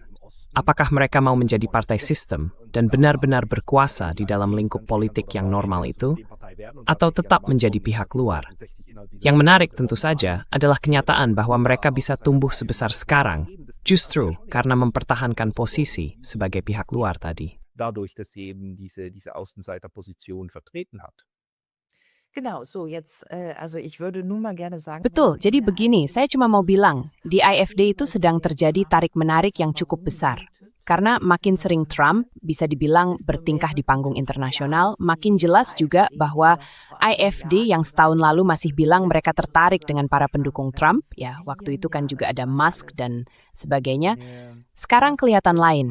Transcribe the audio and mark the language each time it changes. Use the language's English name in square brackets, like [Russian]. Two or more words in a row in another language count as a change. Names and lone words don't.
[Indonesian] Apakah mereka mau menjadi partai sistem dan benar-benar berkuasa di dalam lingkup politik yang normal itu, atau tetap menjadi pihak luar? Yang menarik tentu saja adalah kenyataan bahwa mereka bisa tumbuh sebesar sekarang, justru karena mempertahankan posisi sebagai pihak luar tadi. [German] Dadurch, dass sie eben diese Außenseiterposition vertreten hat. Genau, so jetzt, also ich würde nun mal gerne sagen. [Indonesian] Betul, jadi begini, saya cuma mau bilang, di AfD itu sedang terjadi tarik-menarik yang cukup besar. Karena makin sering Trump bisa dibilang bertingkah di panggung internasional, makin jelas juga bahwa AfD yang setahun lalu masih bilang mereka tertarik dengan para pendukung Trump, ya waktu itu kan juga ada Musk dan sebagainya, sekarang kelihatan lain.